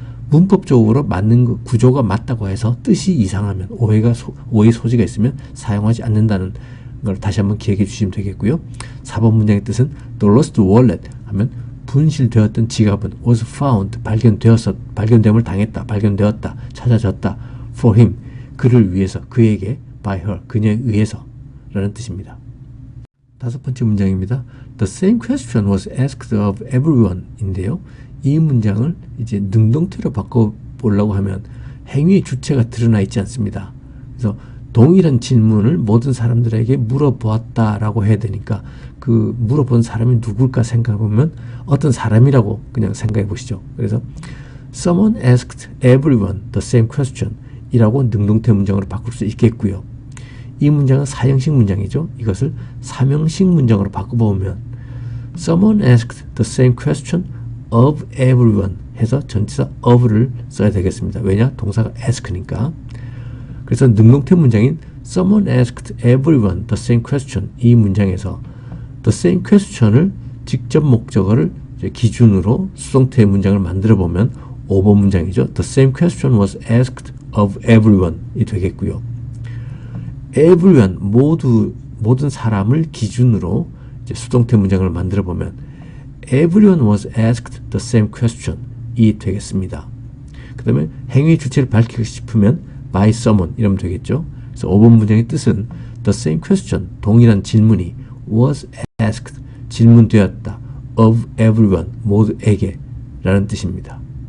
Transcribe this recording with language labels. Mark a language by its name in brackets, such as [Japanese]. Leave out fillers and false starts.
[Korean] 문법적으로 맞는 구조가 맞다고 해서 뜻이 이상하면 오해의 소지가 있으면 사용하지 않는다는 걸 다시 한번 기억해 주시면 되겠고요. 4번 문장의 뜻은 [English] the lost wallet [Korean] 하면 분실되었던 지갑은 [English] was found, [Korean] 발견됨을 당했다, 발견되었다, 찾아졌다 [English] for him, [Korean] 그를 위해서, 그에게 [English] by her, [Korean] 그녀에 의해서 라는 뜻입니다. 5번째 문장입니다. [English] The same question was asked of everyone [Korean] 인데요. 이 문장을 이제 능동태로 바꿔보려고 하면 행위의 주체가 드러나 있지 않습니다. 그래서 동일한 질문을 모든 사람들에게 물어보았다라고 해야 되니까 그 물어본 사람이 누굴까 생각해보면 어떤 사람이라고 그냥 생각해 보시죠. 그래서 [English] Someone asked everyone the same question [Korean] 이라고 능동태 문장으로 바꿀 수 있겠고요. 이 문장은 사형식 문장이죠. 이것을 삼형식 문장으로 바꿔보면 [English] Someone asked the same question of everyone [Korean] 해서 전치사 of를 써야 되겠습니다. 왜냐? 동사가 ask니까. 그래서 능동태 문장인 [English] Someone asked everyone the same question [Korean] 이 문장에서 the same question을 직접 목적어를 기준으로 수동태 문장을 만들어 보면 5번 문장이죠. [English] The same question was asked of everyone [Korean] 이 되겠고요. everyone 모든 사람을 기준으로 이제 수동태 문장을 만들어 보면 [English] everyone was asked the same question [Korean] 이 되겠습니다. 그 다음에 행위 주체를 밝히고 싶으면 [English] by someone [Korean] 이러면 되겠죠. 그래서 5번 문장의 뜻은 [English] the same question [Korean] 동일한 질문이 [English] was asked [Korean] 질문되었다 [English] of everyone [Korean] 모두에게 라는 뜻입니다.